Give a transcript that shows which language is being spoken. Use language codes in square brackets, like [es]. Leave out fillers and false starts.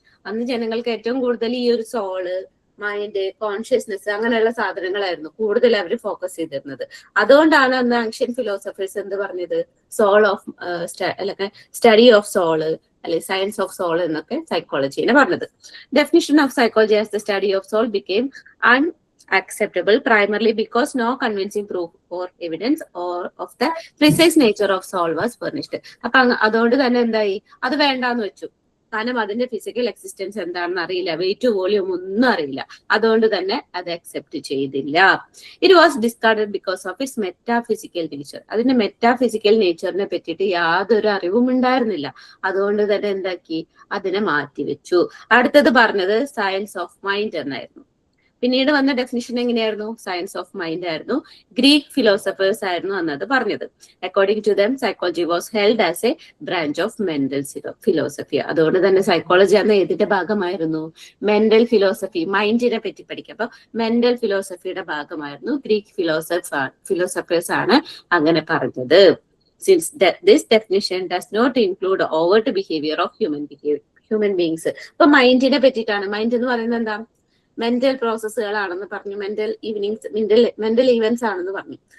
[ml] അന്ന് ജനങ്ങൾക്ക് ഏറ്റവും കൂടുതൽ ഈ ഒരു സോള്, മൈൻഡ്, കോൺഷ്യസ്നെസ് അങ്ങനെയുള്ള സാധനങ്ങളായിരുന്നു കൂടുതൽ അവർ ഫോക്കസ് ചെയ്തിരുന്നത്. അതുകൊണ്ടാണ് അന്ന് ആൻഷ്യൻ ഫിലോസഫേഴ്സ് എന്ത് പറഞ്ഞത്, സോൾ ഓഫ് അല്ലെങ്കിൽ സ്റ്റഡി ഓഫ് സോള് അല്ലെങ്കിൽ സയൻസ് ഓഫ് സോൾ എന്നൊക്കെ സൈക്കോളജിനെ പറഞ്ഞത്. [en] Definition of psychology as the study of soul became acceptable primarily because no convincing proof or evidence or of the precise nature of soul was furnished. [ml] അപ്പൊ അതുകൊണ്ട് തന്നെ എന്തായി, അത് വേണ്ടാന്ന് വെച്ചു. കാരണം അതിന്റെ ഫിസിക്കൽ എക്സിസ്റ്റൻസ് എന്താണെന്ന് അറിയില്ല, വെയിറ്റ് വോളിയം ഒന്നും അറിയില്ല. അതുകൊണ്ട് തന്നെ അത് അക്സെപ്റ്റ് ചെയ്തില്ല. [en] It was discarded because of its metaphysical nature. [ml] അതിന്റെ മെറ്റാഫിസിക്കൽ നേച്ചറിനെ പറ്റിയിട്ട് യാതൊരു അറിവും ഉണ്ടായിരുന്നില്ല. അതുകൊണ്ട് തന്നെ എന്താക്കി, അതിനെ മാറ്റിവെച്ചു. അടുത്തത് പറഞ്ഞത് സയൻസ് ഓഫ് മൈൻഡ് എന്നായിരുന്നു. പിന്നീട് വന്ന ഡെഫിനിഷൻ എങ്ങനെയായിരുന്നു, സയൻസ് ഓഫ് മൈൻഡ് ആയിരുന്നു. ഗ്രീക്ക് ഫിലോസഫേഴ്സ് ആയിരുന്നു അന്നത് പറഞ്ഞത്. [en] According to them psychology was held as a branch of mental philosophy. [ml] അതുകൊണ്ട് തന്നെ സൈക്കോളജി അന്ന് ഏതിന്റെ ഭാഗമായിരുന്നു, മെന്റൽ ഫിലോസഫി, മൈൻഡിനെ പറ്റി പഠിക്കുക. അപ്പൊ മെന്റൽ ഫിലോസഫിയുടെ ഭാഗമായിരുന്നു. ഗ്രീക്ക് ഫിലോസഫേഴ്സ് ആണ് അങ്ങനെ പറഞ്ഞത്. [en] Since this definition does not include overt behavior of human beings. [ml] ഇപ്പൊ മൈൻഡിനെ പറ്റിയിട്ടാണ്. മൈൻഡ് എന്ന് പറയുന്നത് എന്താ, മെന്റൽ പ്രോസസ്സുകളാണെന്ന് പറഞ്ഞു, മെന്റൽ ഇവന്റ്സ് ആണെന്ന് പറഞ്ഞു.